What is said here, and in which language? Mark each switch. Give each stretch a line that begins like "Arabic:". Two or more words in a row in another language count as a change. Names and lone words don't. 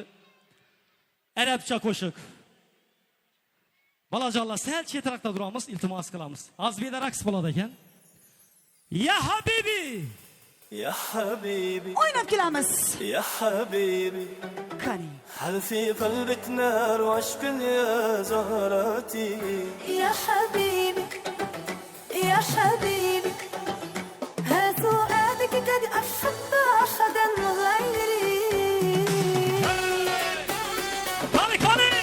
Uzbek: Arabcha qo'shiq. Bolajonlar, sal chetroqda turamiz, iltimos qilamiz. Azbida raqs bo'ladi ekan.
Arabic: يا حبيبي. يا حبيبي,
Uzbek: Oynab kelamiz.
Arabic: يا حبيبي.
Uzbek: Qani.
Arabic: هل في قلبك نار وعشق يا زهرتي. يا حبيبي يا حبيبي ها سؤالك قد أحب أحدا غيري
Uzbek: Qani.